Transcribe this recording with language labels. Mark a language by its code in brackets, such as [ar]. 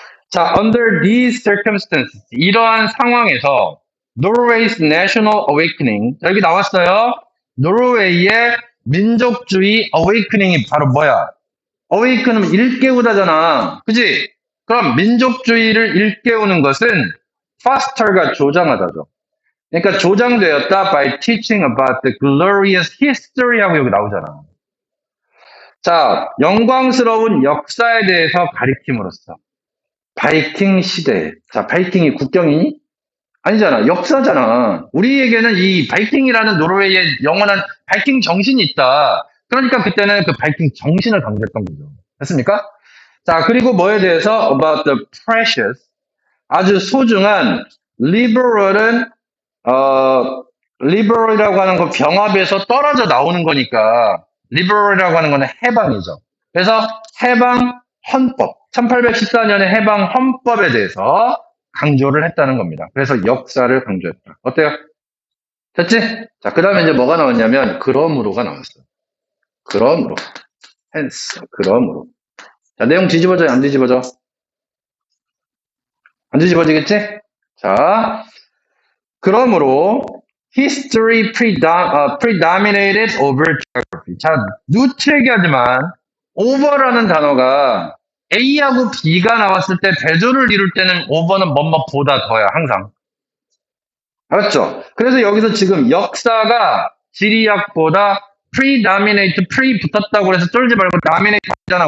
[ko] 자, [en] under these circumstances, [ko] 이러한 상황에서 [en] Norway's national awakening, [ko] 여기 나왔어요. 노르웨이의 민족주의 awakening이 바로 뭐야? awaken은 일깨우다잖아. 그지? 그럼 민족주의를 일깨우는 것은 foster가 조장하다죠. 그러니까 조장되었다 [en] by teaching about the glorious history [ko] 하고 여기 나오잖아. 자, 영광스러운 역사에 대해서 가리킴으로써 바이킹 시대. 자, 바이킹이 국경이니? 아니잖아. 역사잖아. 우리에게는 이 바이킹이라는 노르웨이의 영원한 바이킹 정신이 있다. 그러니까 그때는 그 바이킹 정신을 강조했던 거죠. 됐습니까? 자, 그리고 뭐에 대해서 [en] about the precious [ko] 아주 소중한 liberal은 liberal이라고 하는 거 병합에서 떨어져 나오는 거니까 liberal이라고 하는 거는 해방이죠. 그래서 해방 헌법 1814년의 해방 헌법에 대해서 강조를 했다는 겁니다. 그래서 역사를 강조했다. 어때요? 됐지? 자, 그 다음에 이제 뭐가 나왔냐면 그러므로가 나왔어요. 그러므로 hence 그러므로 자, 내용 뒤집어져 안 뒤집어져? 안 뒤집어지겠지? 자, 그러므로 [en] history predominated over geography. [ko] 자, 누트얘기하지만 over라는 단어가 A하고 B가 나왔을 때 대조를 이룰 때는 over는 뭐뭐보다 더야 항상. 알았죠? 그래서 여기서 지금 역사가 지리학보다 predominate, pre 붙었다고 해서 쫄지 말고 dominate 하잖아.